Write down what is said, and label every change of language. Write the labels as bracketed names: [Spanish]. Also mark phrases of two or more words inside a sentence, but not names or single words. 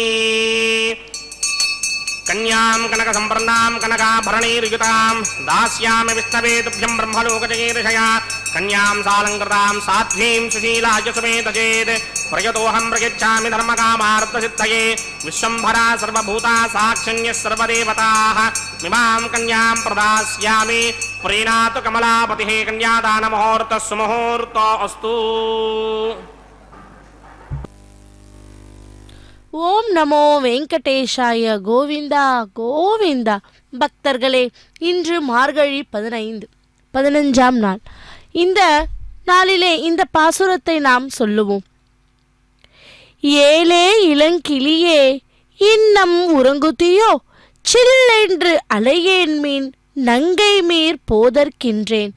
[Sanskrit] कन्यां कनक संप्रन्नां कनकाभरणैर्युतां दास्यामि विष्णवे तुभ्यं ब्रह्मलोकजगीर्षया कन्यां सालङ्कृतां साध्वीं सुशीलाय समेत चेत् प्रयतोऽहं प्रयच्छामि धर्मकामार्थसिद्धये विश्वम्भरा सर्वभूता साक्षिण्यः सर्वदेवताः इमां कन्यां प्रदास्यामि प्रीणातु कमलापतिः कन्यादानमुहूर्तः सुमुहूर्तो अस्तु. ओम् नमो वेङ्कटेशाय गोविन्दा गोविन्दा. [Tamil] பக்தர்களே, இன்று மார்கழி 15ஆம் நாள். இந்த நாளிலே இந்த பாசுரத்தை நாம் சொல்லுவோம். ஏலே இளங்கிளியே இன்னம் உறங்குதியோ சில்லென்று அலையேன் மீன் நங்கை மீர் போதற்கின்றேன்